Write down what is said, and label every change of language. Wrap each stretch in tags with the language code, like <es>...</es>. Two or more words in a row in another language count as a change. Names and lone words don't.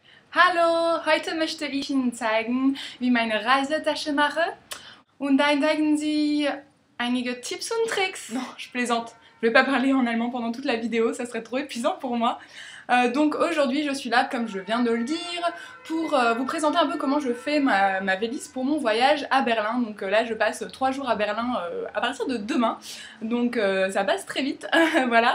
<de>Hallo, heute möchte ich Ihnen zeigen, wie meine Reisetasche mache und dann zeigen Sie einige Tipps und Tricks.</de> <fr>Non, je plaisante. Je vais pas parler en allemand pendant toute la vidéo, ça serait trop épuisant pour moi. Donc aujourd'hui je suis là, comme je viens de le dire, pour vous présenter un peu comment je fais ma valise pour mon voyage à Berlin. Donc là je passe 3 jours à Berlin à partir de demain, donc ça passe très vite, voilà.</fr>